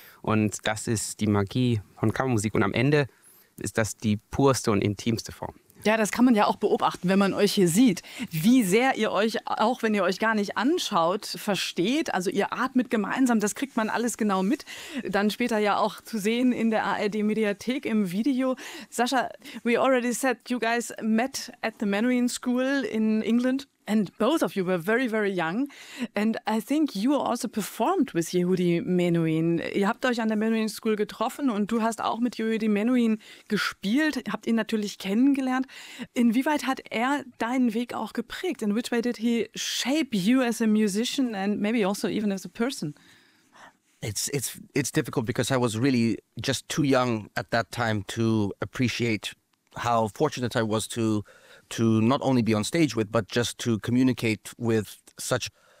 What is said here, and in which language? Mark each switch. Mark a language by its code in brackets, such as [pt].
[de] Und das ist die Magie von Kammermusik. Und am Ende ist das die purste und intimste Form. Ja, das kann man ja auch beobachten, wenn man euch hier sieht, wie sehr ihr euch, auch wenn ihr euch gar nicht anschaut, versteht. Also ihr atmet gemeinsam, das kriegt man alles genau mit. Dann später ja auch zu sehen in der ARD-Mediathek im Video. [en] Sascha, we already said you guys met at the Mannering School in England. And both of you were very, very young. And I think you also performed with Yehudi Menuhin. [de] Ihr habt euch an der Menuhin School getroffen und du hast auch mit Yehudi Menuhin gespielt, habt ihn natürlich kennengelernt. Inwieweit hat er deinen Weg auch geprägt? [en] In which way did he shape you as a musician and maybe also even as a person? It's difficult because I was really just too young at that time to appreciate how fortunate I was to not only be on stage with, but just to communicate with such